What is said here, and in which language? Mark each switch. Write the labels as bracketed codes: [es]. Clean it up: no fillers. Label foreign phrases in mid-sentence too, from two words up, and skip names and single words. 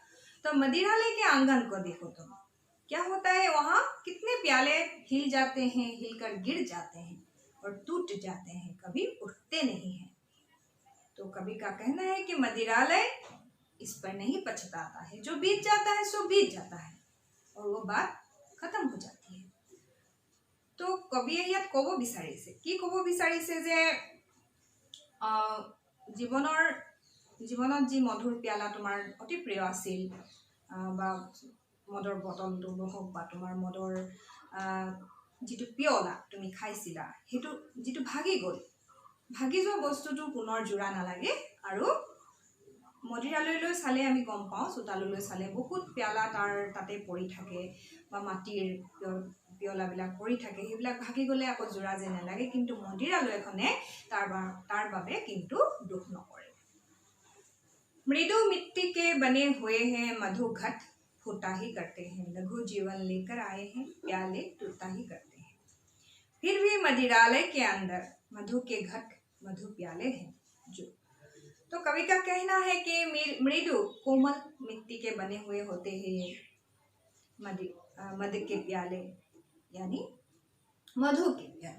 [hi] तो मदिरालय के आंगन को देखो तुम, क्या होता है वहाँ, कितने प्याले हिल जाते हैं, हिलकर गिर जाते हैं और टूट जाते हैं, कभी उठते नहीं हैं। तो कवि का कहना है कि मदिरालय इस पर नहीं पछताता है, जो बीत जाता है सो बीत जाता है, और वो बात खत्म हो जाती है। [as] तो कविয়ে ইয়াত ক'ব বিচাৰিছে যে জীৱনত যি মধুৰ প্যালা তোমাৰ অতি প্ৰিয় আছিল, বা মদৰ বটলটো হওক বা তোমাৰ মদৰ যিটো পিয়লা তুমি খাইছিলা, সেইটো যিটো ভাগি যোৱা বস্তুটো পুনৰ জোৰা নালাগে। আৰু মদিৰালয়লৈ চালে আমি গম পাওঁ, চোতাললৈ চালে বহুত প্যালা তাতে পৰি থাকে, বা মাটিৰ পিয়লাবিলাক পৰি থাকে, সেইবিলাক ভাগি গ'লে আকৌ জোৰা যেন নালাগে, কিন্তু মদিৰালয়খনে তাৰ বাবে কিন্তু দুখ নকৰে। [hi] मृदु मिट्टी के बने हुए हैं, मधु घट फूटा ही करते हैं, लघु जीवन लेकर आए हैं, प्याले टूटा ही करते हैं। फिर भी मदिरालय के अंदर मधु के घट, मधु प्याले हैं जो। तो कवि का कहना है कि मृदु कोमल मिट्टी के बने हुए होते हैं ये मध के प्याले, यानी मधु के प्याले।